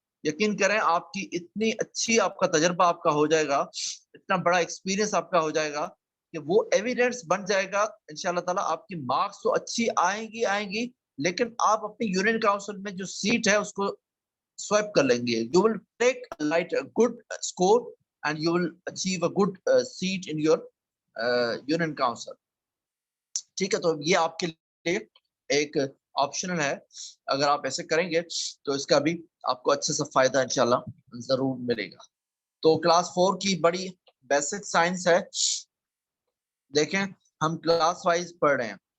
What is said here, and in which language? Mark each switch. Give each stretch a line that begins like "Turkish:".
Urdu: یقین کریں آپ کی اتنی اچھی آپ کا تجربہ آپ کا ہو جائے گا, اتنا بڑا ایکسپیرینس آپ کا ہو جائے گا کہ وہ ایویڈنس بن جائے گا انشاءاللہ تعالیٰ. آپ کی مارکس تو اچھی آئیں گی لیکن آپ اپنی یونین کاؤنسل میں جو سیٹ ہے اس کو سوائپ کر لیں گے.
English: You will take a good score and you will achieve a good seat in your union council.
Urdu: ٹھیک ہے, تو یہ آپ کے لیے ایک آپشنل ہے. اگر آپ ایسے کریں گے تو اس کا بھی آپ کو اچھے سے فائدہ انشاءاللہ ضرور ملے گا. تو کلاس 4 کی بڑی بیسک سائنس ہے. دیکھیں ہم کلاس وائز پڑھ رہے ہیں.